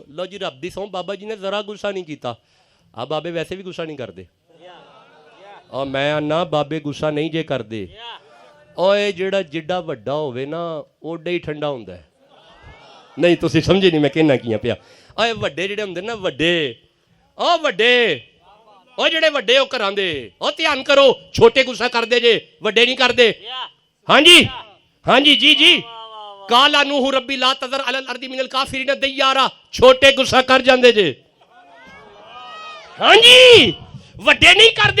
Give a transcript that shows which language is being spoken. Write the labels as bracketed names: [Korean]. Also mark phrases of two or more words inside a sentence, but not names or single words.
[Punjabi] ਲੋ ਜੀ ਰੱਬ ਦੀ ਸੌਂ ਬਾਬਾ ਜੀ ਨੇ ਜ਼ਰਾ ਗੁੱਸਾ ਨਹੀਂ ਕੀਤਾ। ਆ ਬਾਬੇ ਵੈਸੇ ਭੀ ਗੁੱਸਾ ਨਹੀਂ ਕਰਤੇ। ਔਰ ਮੈਂ ਆਨਾ ਬਾਬੇ ਗੁੱਸਾ ਨਹੀਂ ਜੇ ਕਰਦੇ। ਓਏ ਜਿਹੜਾ ਜਿੱਡਾ ਵੱਡਾ ਹੋਵੇ ਨਾ ਓਡਾ ਹੀ ਠੰਡਾ ਹੁੰਦਾ ਹੈ। ਨਹੀਂ ਤੁਸੀਂ ਸਮਝੇ ਨਹੀਂ ਮੈਂ ਕਹਿਣਾ ਕਿਆਂ ਪਿਆ। ਓਏ ਵੱਡੇ ਜਿਹੜੇ ਹੁੰਦੇ ਨਾ ਵੱਡੇ, ਓ ਵੱਡੇ ਉਹ ਜਿਹੜੇ ਵੱਡੇ ਉਹ ਘਰਾਂ ਦੇ, ਉਹ ਧਿਆਨ ਕਰੋ, ਛੋਟੇ ਗੁੱਸਾ ਕਰਦੇ ਜੇ, ਵੱਡੇ ਨਹੀਂ ਕਰਦੇ। ਹਾਂਜੀ ਹਾਂਜੀ ਜੀ ਜੀ, [Arabic] قال نوح رب لا تذر على الأرض من الكافرين ديارا, [Punjabi] ਛੋਟੇ ਗੁੱਸਾ ਕਰ ਜਾਂਦੇ ਜੇ। ਹਾਂਜੀ ਵੱਡੇ ਨਹੀਂ ਕਰਦੇ।